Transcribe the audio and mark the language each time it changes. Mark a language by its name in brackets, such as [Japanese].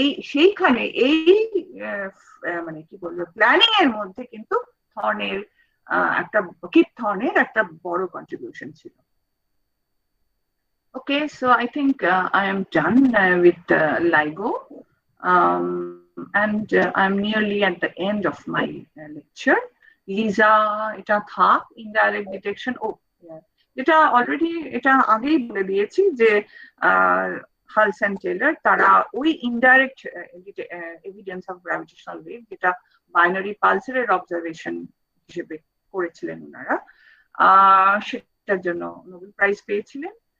[Bangla] সেইখানে এই মানে কি বলবো প্ল্যানিং এর মধ্যে কিন্তু থর্নের কিপ থর্নের একটা বড় কন্ট্রিবিউশন ছিল। [English] Okay, so I think I am done with LIGO, and I'm nearly at the end of my lecture. [Bangla] Lisa, এটা থাক indirect detection. Oh, এটা অলরেডি এটা আগেই বলে দিয়েছি যে হালস এন্ড টেলর তারা ওই [English] indirect evidence of gravitational wave, [Bangla] যেটা বাইনারি পালসের অবজারভেশন হিসেবে করেছিলেন ওনারা, সেটার জন্য নোবেল প্রাইজ পেয়েছিলেন।